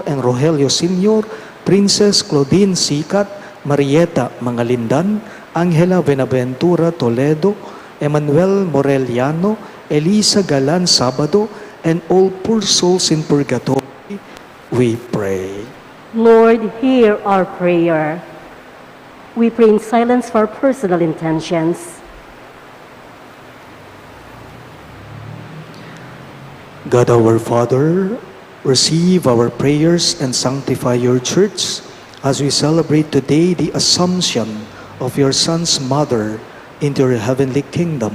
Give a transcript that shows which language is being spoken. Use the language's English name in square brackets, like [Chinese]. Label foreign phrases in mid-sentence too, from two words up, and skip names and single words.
[English] and Rogelio Sr., Princess Claudine Sikat, Marieta Mangalindan, Angela Benaventura Toledo, Emmanuel Moreliano, Elisa Galan Sabado, and all poor souls in purgatory, we pray. Lord, hear our prayer. We pray in silence for our personal intentions. God our Father, receive our prayers and sanctify your church as we celebrate today the Assumption of your Son's mother into your heavenly kingdom.